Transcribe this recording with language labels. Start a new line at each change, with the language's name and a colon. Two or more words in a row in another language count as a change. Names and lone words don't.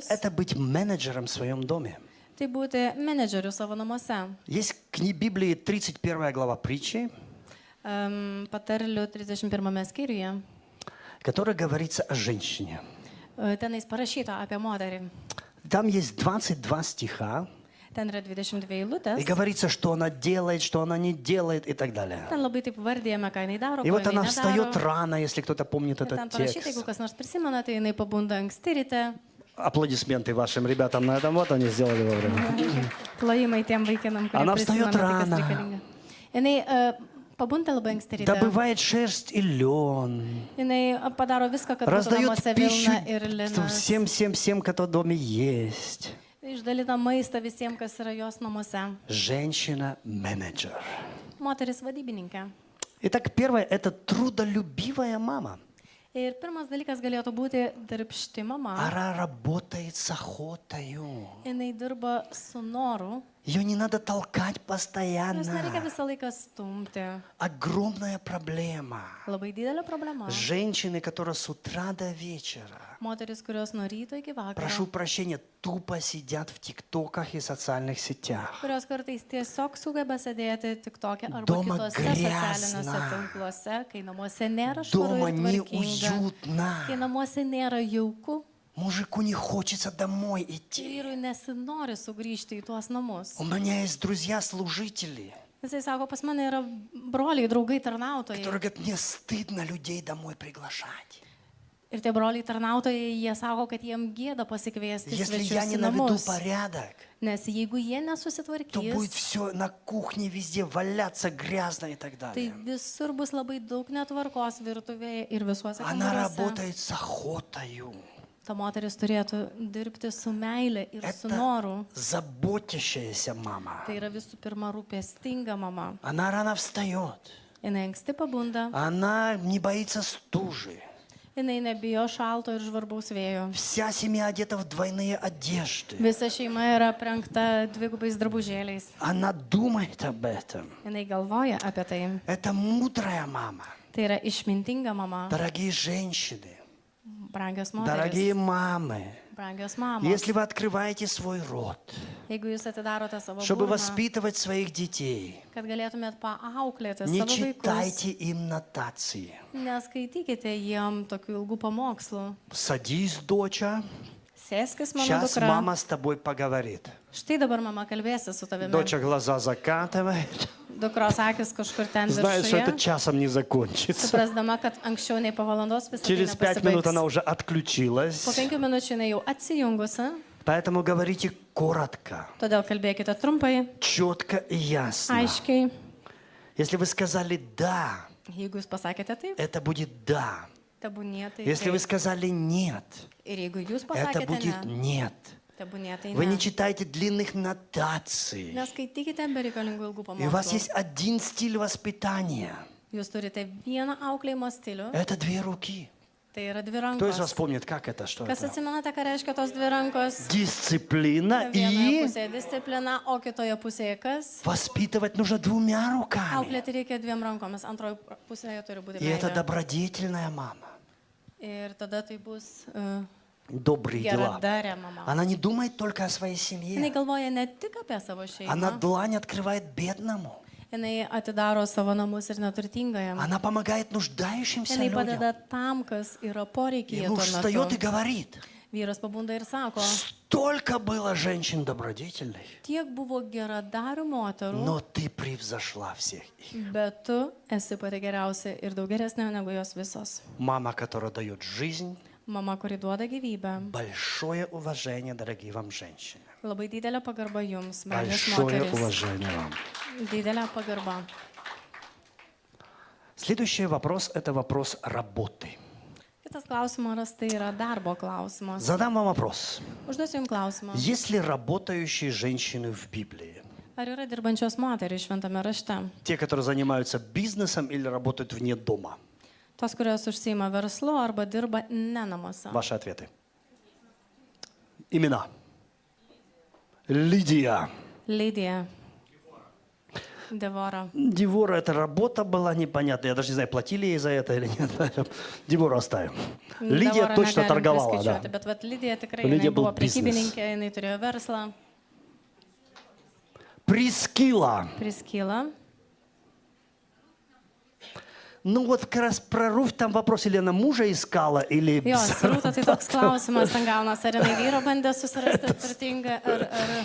Russian: – это быть менеджером в своем доме. -
Lithuanian: tai būti menedžeriu savo namuose.
Russian: Есть в Библии 31 глава притчи,
Lithuanian: Patarlių 31 skyriuje.
Russian: которая говорится о женщине.
Lithuanian: Tenais parašyta apie moterį.
Russian: Там есть 22 стиха,
Lithuanian: Ten yra 22
Russian: и
Lithuanian: eilutės.
Russian: говорится, что она делает, что она не делает и так далее.
Lithuanian: Ten labai taip vardėjame, ką jinai daro,
Russian: И
Lithuanian: ko
Russian: вот она
Lithuanian: jinai
Russian: встает
Lithuanian: nedaro.
Russian: рано, если кто-то помнит
Lithuanian: Ir ten
Russian: этот
Lithuanian: parašyta, jeigu
Russian: текст.
Lithuanian: kas nors prisimena, tai jinai pabunda anksti ryte.
Russian: Аплодисменты вашим ребятам на этом. Вот они сделали вовремя.
Lithuanian: Plojimai tiem vaikinam, kurie
Russian: Она
Lithuanian: prisimena
Russian: встает
Lithuanian: tai, kas
Russian: рано.
Lithuanian: reikalinga. Jinai pabunda labai anksti ryte.
Russian: Добывает шерсть и лен.
Lithuanian: Jinai padaro viską, kad būtų
Russian: Раздает
Lithuanian: namuose
Russian: пищу
Lithuanian: vilna ir linas.
Russian: всем, кто в доме есть.
Lithuanian: Išdalina maistą visiems, kas yra jos namuose.
Russian: Женщина-менеджер.
Lithuanian: Moteris vadybininkė.
Russian: Итак, первое – это трудолюбивая мама.
Lithuanian: Ir pirmas dalykas galėtų būti darbšti mama.
Russian: Она работает с охотою.
Lithuanian: Jinai dirba su noru.
Russian: Ее не надо толкать
Lithuanian: Jos nereikia
Russian: постоянно.
Lithuanian: visą laiką stumti.
Russian: Огромная проблема.
Lithuanian: Labai didelė problema.
Russian: Женщины, которые с утра до вечера,
Lithuanian: Moteris, kurios nuo ryto iki
Russian: прошу
Lithuanian: vakaro,
Russian: прощения, тупо сидят в тиктоках и социальных сетях.
Lithuanian: kurios kartais tiesiog sugeba sėdėti tik tokia arba
Russian: Doma
Lithuanian: kitose
Russian: griazna.
Lithuanian: socialiniuose tinkluose, kai namuose nėra švaru
Russian: Дома
Lithuanian: ir tvarkinga,
Russian: неуютно.
Lithuanian: kai namuose nėra jauku,
Russian: Мужику не хочется домой идти.
Lithuanian: vyrui nesinori sugrįžti į tuos namus.
Russian: У меня есть друзья-служители,
Lithuanian: Jisai sako, pas mane yra broliai, draugai, tarnautojai.
Russian: которые говорят, мне стыдно людей домой приглашать.
Lithuanian: Ir tie broliai tarnautojai, jie sako, kad jiem gėda pasikviesti
Russian: Если я
Lithuanian: svečius
Russian: не
Lithuanian: į
Russian: наведу
Lithuanian: namus.
Russian: порядок,
Lithuanian: Nes jeigu jie
Russian: то будет
Lithuanian: nesusitvarkys,
Russian: все на кухне везде валяться грязно и так
Lithuanian: tai
Russian: далее.
Lithuanian: visur bus labai daug netvarkos virtuvėje ir visuose
Russian: Она
Lithuanian: kambariuose.
Russian: работает с охотою.
Lithuanian: Ta moteris turėtų dirbti su meile ir su
Russian: Это
Lithuanian: noru.
Russian: заботящаяся мама.
Lithuanian: Tai yra visų pirma rūpestinga mama.
Russian: Она рано встает.
Lithuanian: Jis anksti pabunda,
Russian: Она не боится стужи.
Lithuanian: jis nebijo šalto ir žvarbaus vėjo.
Russian: Вся семья одета в двойные одежды.
Lithuanian: Visa šeima yra aprengta dvigubais drabužėliais.
Russian: Она думает об этом.
Lithuanian: Jis galvoja apie tai.
Russian: Это мудрая мама.
Lithuanian: Tai yra išmintinga mama,
Russian: Дорогие женщины,
Lithuanian: brangios
Russian: дорогие
Lithuanian: moteris,
Russian: мамы,
Lithuanian: brangios mamos.
Russian: если вы открываете свой рот,
Lithuanian: Jeigu jūs atidarote savo
Russian: чтобы
Lithuanian: burną,
Russian: воспитывать своих детей,
Lithuanian: kad galėtumėt paauklėti
Russian: не
Lithuanian: savo vaikus,
Russian: читайте им нотации.
Lithuanian: neskaitykite jiem tokių ilgų pamokslų.
Russian: Садись, доча,
Lithuanian: Sėskis, mano
Russian: сейчас
Lithuanian: dukra.
Russian: мама с тобой поговорит.
Lithuanian: Štai dabar mama kalbėsi su tavimi.
Russian: Доча глаза закатывает,
Lithuanian: Dukros akis kažkur ten
Russian: знает, что это
Lithuanian: viršuje.
Russian: часом не закончится.
Lithuanian: Suprasdama, kad anksčiau nei po valandos visą tai
Russian: Через 5 минут она
Lithuanian: nepasibaigs.
Russian: уже отключилась.
Lithuanian: Po 5 minučių jinai jau atsijungusi,
Russian: Поэтому говорите коротко,
Lithuanian: todėl kalbėkite trumpai,
Russian: четко и ясно.
Lithuanian: aiškiai.
Russian: Если вы сказали «да»,
Lithuanian: Jeigu jūs pasakėte taip,
Russian: это будет «да».
Lithuanian: tebūnie tai
Russian: Если вы
Lithuanian: taip.
Russian: сказали «нет»,
Lithuanian: Ir jeigu jūs
Russian: это
Lithuanian: pasakėte
Russian: будет
Lithuanian: ne,
Russian: «нет».
Lithuanian: tebūnie tai
Russian: Вы не
Lithuanian: ne.
Russian: читаете длинных нотаций.
Lithuanian: Neskaitykite bereikalingų ilgų
Russian: И у вас
Lithuanian: pamokslų.
Russian: есть один стиль воспитания.
Lithuanian: Jūs turite vieną auklėjimo stilių,
Russian: Это 2 руки.
Lithuanian: tai yra dvi
Russian: Кто из вас
Lithuanian: rankos.
Russian: помнит, как это, что
Lithuanian: Kas
Russian: это?
Lithuanian: atsimenate, ką reiškia tos dvi rankos?
Russian: Дисциплина
Lithuanian: Vienoje
Russian: и
Lithuanian: pusėje disciplina, o kitoje pusėje kas?
Russian: воспитывать нужно 2 руками.
Lithuanian: Auklėti reikia dviem rankomis, antroje pusėje turi būti
Russian: И это
Lithuanian: meilė.
Russian: добродетельная мама.
Lithuanian: Ir tada tai bus
Russian: Добрые дела.
Lithuanian: geradarė mama.
Russian: Она не думает только о своей
Lithuanian: Jinai
Russian: семье.
Lithuanian: galvoja ne tik apie savo
Russian: Она
Lithuanian: šeimą,
Russian: длань открывает бедному.
Lithuanian: jinai atidaro savo namus ir neturtingajam.
Russian: Она помогает нуждающимся
Lithuanian: Jinai
Russian: людям.
Lithuanian: padeda tam, kas yra
Russian: И
Lithuanian: poreikyje tuo
Russian: муж встает и
Lithuanian: metu.
Russian: говорит,
Lithuanian: Vyras pabunda ir sako,
Russian: столько было женщин добродетельных,
Lithuanian: tiek buvo geradarių moterų,
Russian: но ты превзошла всех их.
Lithuanian: bet tu esi pati geriausia ir daug geresnė negu jos visos.
Russian: Мама, которая дает жизнь,
Lithuanian: Mama, kuri duoda gyvybę.
Russian: большое уважение, дорогие вам женщины.
Lithuanian: Labai didelė pagarba jums, brangios
Russian: Большое
Lithuanian: moteris.
Russian: уважение вам.
Lithuanian: Didelė pagarba.
Russian: Следующий вопрос – это вопрос работы.
Lithuanian: Kitas klausimas tai yra darbo klausimas.
Russian: Задам вам вопрос.
Lithuanian: Užduosiu jums klausimą.
Russian: Есть ли работающие женщины в Библии?
Lithuanian: Ar yra dirbančios moterys šventame rašte?
Russian: Те, которые занимаются бизнесом или работают вне дома?
Lithuanian: Tos, kurios užsiima verslu arba dirba ne namuose.
Russian: Ваши ответы. Имена. Лидия.
Lithuanian: Lydija. Devora.
Russian: Девора, это работа была непонятная. Я даже не знаю, платили ей за это или нет. Девору оставим. Лидия
Lithuanian: Devorą
Russian: точно
Lithuanian: negalim
Russian: торговала, да.
Lithuanian: priskaičiuoti, Bet vat Lydija tikrai Lydija jinai buvo buvo biznis. prekybininkė, jinai turėjo verslą.
Russian: Прискила.
Lithuanian: Priskyla.
Russian: Ну вот как раз про Руфь там вопрос, или она мужа искала, или...
Lithuanian: Jo, Rūta, tai toks klausimas, ten gaunas, ar jinai vyro bandė susirasti turtingą, ar...